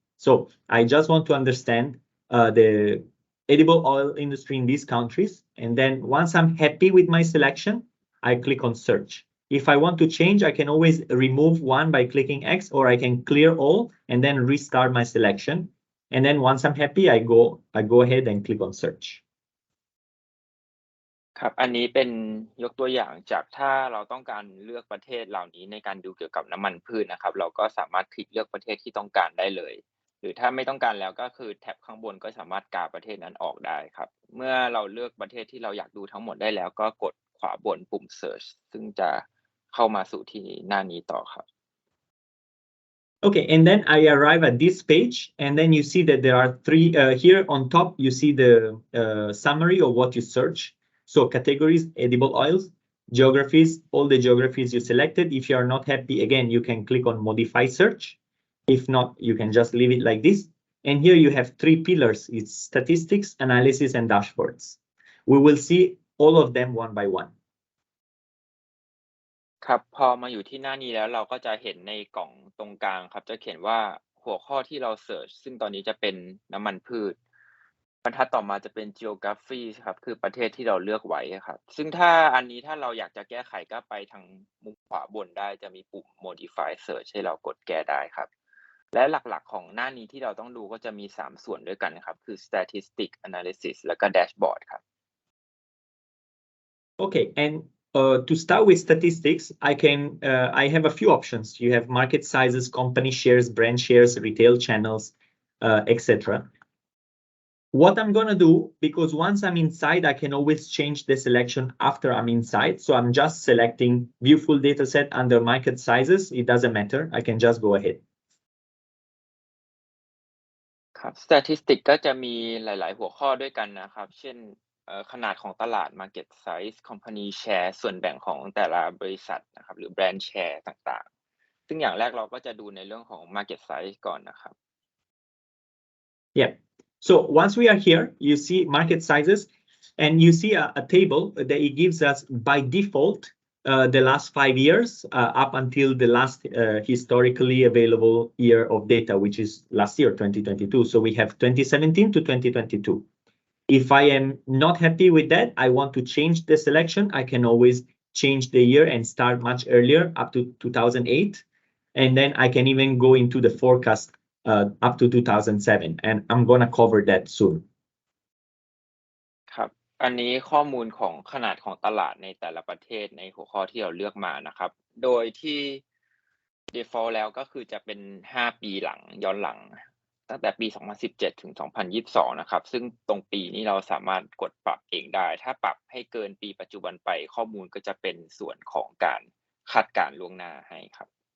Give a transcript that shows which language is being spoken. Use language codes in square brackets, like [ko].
[en] So I just want to understand the edible oil industry in these countries. And then once I'm happy with my selection, I click on search. If I want to change, I can always remove one by clicking X, or I can clear all and then restart my selection. And then once I'm happy, I go ahead and click on search. [th] ครับอันนี้เป็นยกตัวอย่างจากถ้าเราต้องการเลือกประเทศเหล่านี้ในการดูเกี่ยวกับน้ำมันพืชนะครับเราก็สามารถคลิกเลือกประเทศที่ต้องการได้เลยหรือถ้าไม่ต้องการแล้วก็คือแท็บข้างบนก็สามารถกาประเทศนั้นออกได้ครับเมื่อเราเลือกประเทศที่เราอยากดูทั้งหมดได้แล้วก็กดขวาบนปุ่ม search ซึ่งจะเข้ามาสู่ที่หน้านี้ต่อครับ [en] Okay, and then I arrive at this page, and then you see that there are three here on top. You see the summary of what you search. So categories, edible oils, geographies, all the geographies you selected. If you are not happy, again, you can click on modify search. If not, you can just leave it like this. And here you have 3 pillars. It's statistics, analysis, and dashboards. We will see all of them one by one. [th] ครับพอมาอยู่ที่หน้านี้แล้วเราก็จะเห็นในกล่องตรงกลางครับจะเขียนว่าหัวข้อที่เรา search ซึ่งตอนนี้จะเป็นน้ำมันพืชบรรทัดต่อมาจะเป็น geography ครับคือประเทศที่เราเลือกไว้ครับซึ่งถ้าอันนี้ถ้าเราอยากจะแก้ไขก็ไปทางมุมขวาบนได้จะมีปุ่ม modify search ให้เรากดแก้ได้ครับและหลักๆของหน้านี้ที่เราต้องดูก็จะมี3ส่วนด้วยกันครับคือ statistics analysis แล้วก็ dashboard ครับ [en] Okay, and to start with statistics, I have a few options. You have market sizes, company shares, brand shares, retail channels, etc. What I'm gonna do, because once I'm inside, I can always change the selection after I'm inside. So I'm just selecting view full data set under market sizes. It doesn't matter. I can just go ahead. [th] ครับ statistic ก็จะมีหลายๆหัวข้อด้วยกันนะครับเช่นขนาดของตลาด market size company share ส่วนแบ่งของแต่ละบริษัทนะครับหรือ brand share ต่างๆซึ่งอย่างแรกเราก็จะดูในเรื่องของ market size ก่อนนะครับ [en] Yeah. So once we are here, you see market sizes, and you see a table that it gives us by default the last 5 years up until the last historically available year of data, which is last year, 2022. So we have 2017 to 2022. If I am not happy with that, I want to change the selection. I can always change the year and start much earlier up to 2008. And then I can even go into the forecast up to 2007, and I'm gonna cover that soon. [th] ครับ อันนี้ข้อมูลของขนาดของตลาดในแต่ละประเทศในหัวข้อที่เราเลือกมานะครับ โดยที่ default แล้วก็คือจะเป็น5 ปีหลังย้อนหลัง ตั้งแต่ปี 2017 ถึง 2022 นะครับ ซึ่งตรงปีนี้เราสามารถกดปรับเองได้ ถ้าปรับให้เกินปีปัจจุบันไปข้อมูลก็จะเป็นส่วนของการคาดการณ์ล่วงหน้าให้ครับ